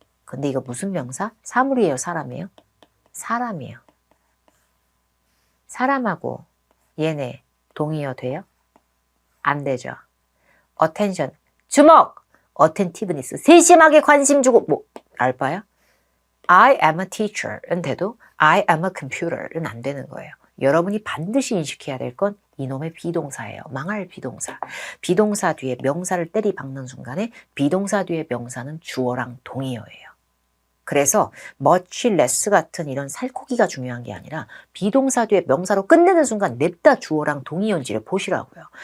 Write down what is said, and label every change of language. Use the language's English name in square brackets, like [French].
[Korean] 근데 이거 무슨 명사? 사물이에요 사람이에요? 사람이에요. 사람하고 얘네 동의어 돼요? 안 되죠. attention, 주목! attentiveness, 세심하게 관심 주고 뭐 알바야? [English] I am a teacher [Korean] 은 돼도 [English] I am a computer [Korean] 은 안 되는 거예요. 여러분이 반드시 인식해야 될 건 이놈의 비동사예요. 망할 비동사. 비동사 뒤에 명사를 때리박는 순간에 비동사 뒤에 명사는 주어랑 동의어예요. 그래서 much less 같은 이런 살코기가 중요한 게 아니라 비동사 뒤에 명사로 끝내는 순간 냅다 주어랑 동의어인지를 보시라고요.